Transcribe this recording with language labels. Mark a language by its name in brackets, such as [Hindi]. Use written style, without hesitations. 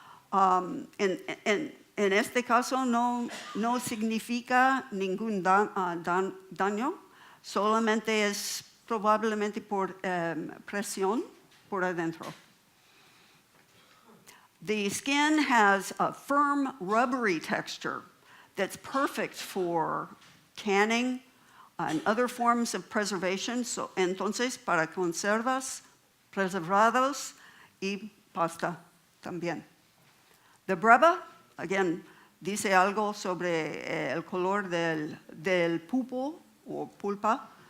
[Spanish] En este caso no significa ningún daño, solamente es probablemente por presión por adentro. [English] The skin has a firm, rubbery texture that's perfect for canning and other forms of preservation. [Spanish] So, entonces, para conservas, preservados y pasta también. [English] The breva, again, [Spanish] dice algo sobre el color del pulpo o pulpa.